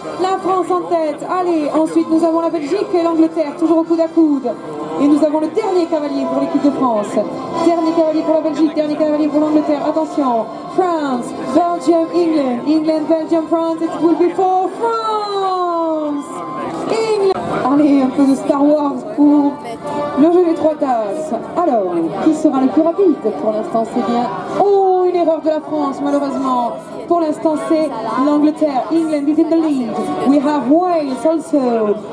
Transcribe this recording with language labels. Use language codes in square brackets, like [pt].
[fr] La France en tête. Allez, ensuite nous avons la Belgique et l'Angleterre, toujours au coude à coude. Et nous avons le dernier cavalier pour l'équipe de France. Dernier cavalier pour la Belgique, dernier cavalier pour l'Angleterre. [en] Attention, France, Belgium, England. England, Belgium, France. It will be for France. England. [fr] Allez, un peu de Star Wars pour le jeu des 3 tasses. Alors, qui sera le plus rapide? Pour l'instant, c'est bien. Oh, une erreur de la France, malheureusement. Pour l'instant, c'est l'Angleterre. [en] England is in the lead. We have Wales also.